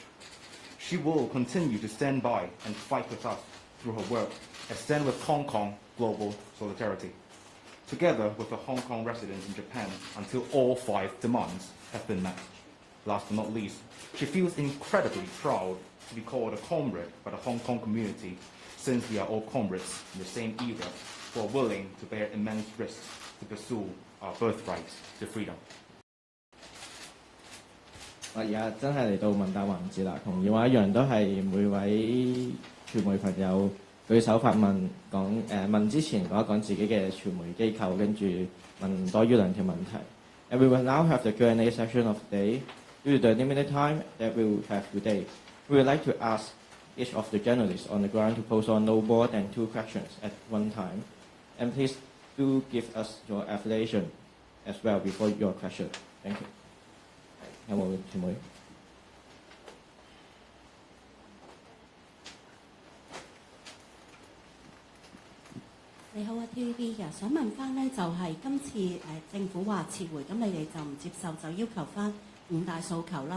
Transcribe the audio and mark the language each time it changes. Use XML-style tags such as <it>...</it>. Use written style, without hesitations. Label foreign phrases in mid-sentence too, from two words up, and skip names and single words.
<en>She will continue to stand by and fight with us through her work at Stand with Hong Kong Global Solidarity, together with the Hong Kong residents in Japan until all 5 demands have been met. Last but not least, she feels incredibly proud to be called a comrade by the Hong Kong community, since we are all comrades in the same era who are willing to bear immense risks to pursue our birthright to freedom.</en> <yue>我而家真係嚟到問答環節啦，同以往一樣都係每位傳媒朋友舉手發問，問之前講一講自己嘅傳媒機構，跟住問多於2條問題。</yue> <en>And we will now have the Q&A session of the day. Due to the limited time that we will have today, we would like to ask each of the journalists on the ground to pose on no more than 2 questions at one time. And please do give us your affiliation as well before your question. Thank you.</en> <yue>有冇傳媒？你好啊 TVB 嘅，想問翻呢，就係今次政府話撤回，咁你哋就唔接受，就要求翻5大訴求啦。</yue>